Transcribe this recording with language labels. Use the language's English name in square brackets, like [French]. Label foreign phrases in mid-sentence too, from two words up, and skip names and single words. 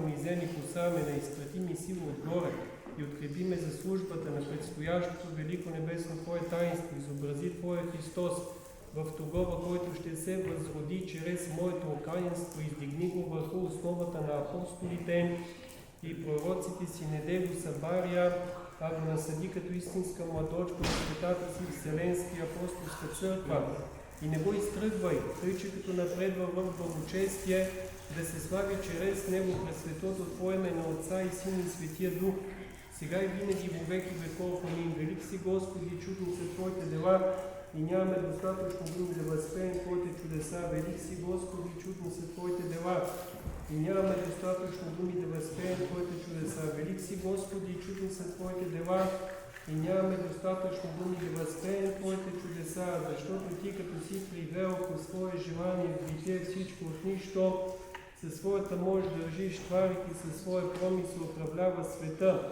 [Bulgarian] унизени посаме, да изпрати ми сила отгоре и открепи ме за службата на предстоящото велико небесно Твое таинство, изобрази Твоя Христос в тогова, който ще се възроди чрез моето окаянство, издигни го върху основата на апостолите и пророците си, не дай го събаря, а го насъди като истинска младочка в светата си Вселенска и апостолска църква. И не го изтръгвай, тъй че като напредва в благочестие, да се слави чрез него през светото Твое име на Отца и Сина и Светия Дух, сега и винаги во веки веков. Амин. Велик си Господи, чудни са Твоите дела и нямаме достатъчно думи да възпеем Твоите чудеса. Велик си Господи, чудни са Твоите дела и нямаме достатъчно думи да възпеем Твоите чудеса. Велик си Господи, чудни са Твоите дела и нямаме достатъчно думи да възпеем Твоите чудеса, защото Ти като си привел по свое желание в битие всичко от нищо, със своята мощ държиш тварите, със своя промисъл управлява света.